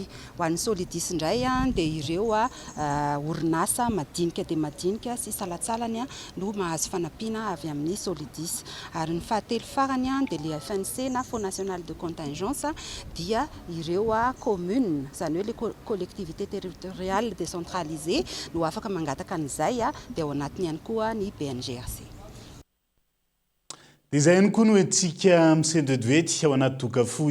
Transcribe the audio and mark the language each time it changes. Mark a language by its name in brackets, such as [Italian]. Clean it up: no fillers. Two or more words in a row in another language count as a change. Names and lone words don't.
[Malagasy] Ho an'ny Solidis indray dia ireo orinasa madinika dia madinika sy salatsalany no mahazo fanampiana avy amin'ny Solidis. Ary ny fahatelo farany dia le FNC na [French] Fonds national de contingence [Malagasy] dia ireo commune, izany hoe [French] les collectivités territoriales décentralisées [Malagasy] no afaka mangataka an'izay dia ao anatiny ihany koa ny BNGRC. Dia izay ihany koa no entsika misendodoety ao anaty doka fohy.